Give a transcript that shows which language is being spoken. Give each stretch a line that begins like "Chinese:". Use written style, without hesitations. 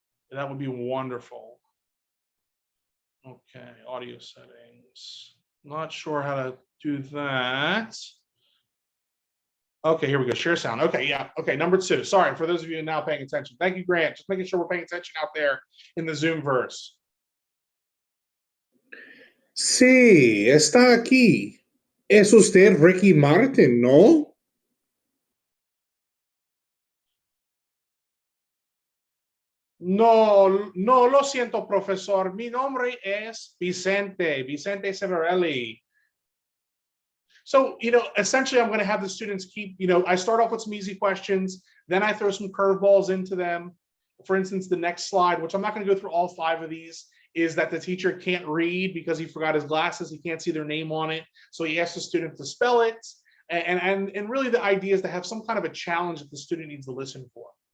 English: That would be wonderful. Okay, audio settings. Not sure how to do that. Okay, here we go. Share sound. Okay, yeah. Okay, number 2. Sorry for those of you now paying attention. Thank you, Grant. Just making sure we're paying attention out there in the Zoom verse.
Spanish: Sí, está aquí. Es usted Ricky Martin, ¿no? No, no, lo siento, profesor. Mi nombre es Vicente Severelli.
English: So, essentially, I'm going to have the students keep, I start off with some easy questions, then I throw some curveballs into them. For instance, the next slide, which I'm not going to go through all 5 of these, is that the teacher can't read because he forgot his glasses. He can't see their name on it. So he asks the student to spell it. And really the idea is to have some kind of a challenge that the student needs to listen for.